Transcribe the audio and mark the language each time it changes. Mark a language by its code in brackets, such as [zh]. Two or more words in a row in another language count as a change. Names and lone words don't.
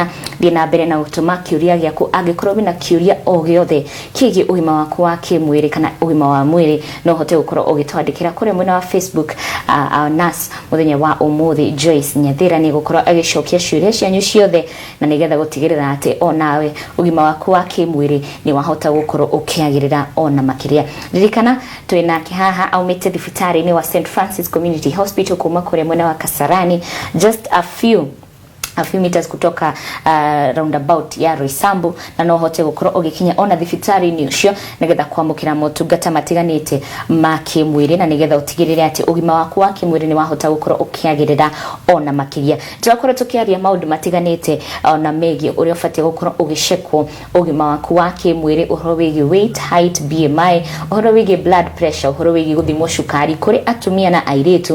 [ki] Thiĩ na mbere na gũtũma kĩũria gĩaku angĩkorwo wĩna kĩũria o gĩothe kĩgiĩ ũgima waku wa kĩmwĩrĩ kana ũgima wa mwĩrĩ no ũhote gũkorwo ũgĩtwandĩkĩra kũrĩa mwena wa Facebook nas mũthenya wa ũmũthĩ Joyce Nyathira nĩ gũkorwo agĩcokia ciũria cianyu ciothe na nĩgetha gũtigĩrĩra atĩ o nawe ũgima waku wa kĩmwĩrĩ nĩ wahota gũkorwo ũkĩagĩrĩra ona makĩria. Ririkana twĩ nake haha aumĩte thibitarĩ-inĩ wa St Francis Community Hospital kuma kũrĩa mwena wa Kasarani [en] just a few meters [sw] kutoka roundabout ya Roysambu [ki] na no hote gũkorwo ũgĩkinya ona thibitarĩ-inĩ ũcio nĩgetha kwamũkĩra motungata matiganĩte ma kĩmwĩrĩ na nĩgetha ũtigĩrĩre atĩ ũgima waku wa kĩmwĩrĩ nĩ wahota gũkorwo ũkĩagĩrĩra ona makĩria. Tũrakorwo tũkĩaria maũndũ matiganĩte ona megiĩ ũrĩa ũbatiĩ gũkorwo ũgĩcekwo ũgima waku wa kĩmwĩrĩ ũhoro wĩgiĩ [en] weight, height, BMI, [ki] ũhoro wĩgiĩ [en] blood pressure, [ki] ũhoro wĩgiĩ gũthimwo cukari kũrĩ atumia na airĩtu.